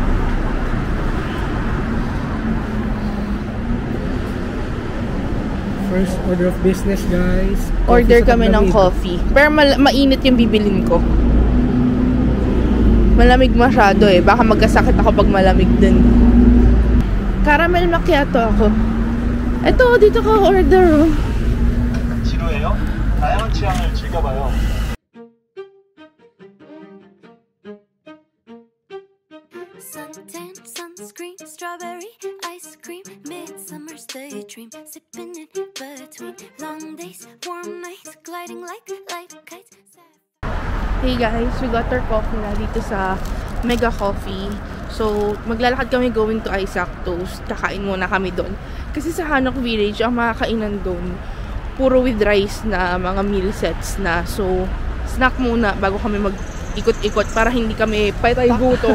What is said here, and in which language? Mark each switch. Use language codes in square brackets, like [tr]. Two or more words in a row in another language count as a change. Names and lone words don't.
[en] First order of business, guys. [tl] Order kami ng coffee. Pero mainit yung bibilin ko. Malamig masyado eh. Baka magkasakit ako pag malamig din. Caramel macchiato ako. Ito, dito ka order. [ko] 지루해요? 다양한 취향을 즐겨봐요. [en] Suntan, sunscreen, strawberry, ice cream, midsummer's daydream, sipping in between long days, warm nights, gliding like kites. Hey guys, we got our coffee [tl] na dito sa [en] Mega Coffee. [tl] So, maglalakad kami [en] going to [tl] Isaac Toast. Kakain muna kami doon. Kasi sa Hanok Village, ang mga kainan doon, puro [en] with rice [tl] na mga [en] meal sets [tl] na. So, snack muna bago kami mag-ikot-ikot para hindi kami patay gutom.